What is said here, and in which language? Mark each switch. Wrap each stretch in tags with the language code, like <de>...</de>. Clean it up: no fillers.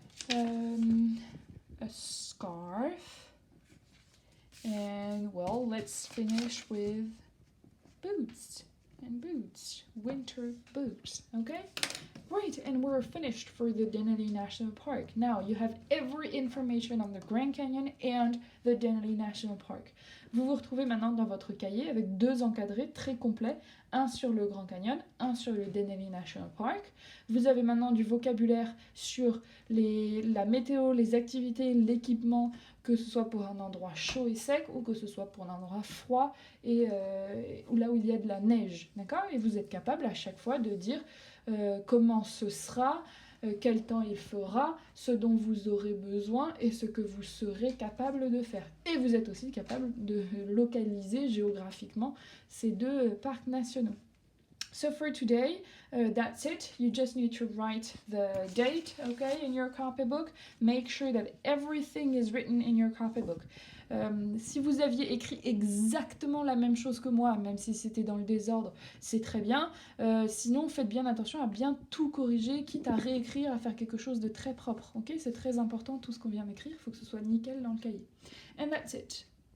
<en>a scarf, and well, let's finish with boots, winter boots, okay? Great, and we're finished for the Denali National Park. Now, you have every information on the Grand Canyon and the Denali National Park.</en> <fr>Vous vous retrouvez maintenant dans votre cahier avec deux encadrés très complets, un sur le Grand Canyon, un sur le Denali National Park. Vous avez maintenant du vocabulaire sur la météo, les activités, l'équipement, que ce soit pour un endroit chaud et sec ou que ce soit pour un endroit froid et là où il y a de la neige, d'accord? Et vous êtes capable à chaque fois de dire comment ce sera, quel temps il fera, ce dont vous aurez besoin et ce que vous serez capable de faire. Et vous êtes aussi capable de localiser géographiquement ces deux parcs nationaux.</fr> <en>So for today, that's it. You just need to write the date, okay, in your copybook. Make sure that everything is written in your copybook.</en> <fr>Si vous aviez écrit exactement la même chose que moi, même si c'était dans le désordre, c'est très bien. Sinon, faites bien attention à bien tout corriger, quitte à réécrire, à faire quelque chose de très propre. Okay? C'est très important, tout ce qu'on vient d'écrire, il faut que ce soit nickel dans le cahier.</fr> <en>And that's it.</en>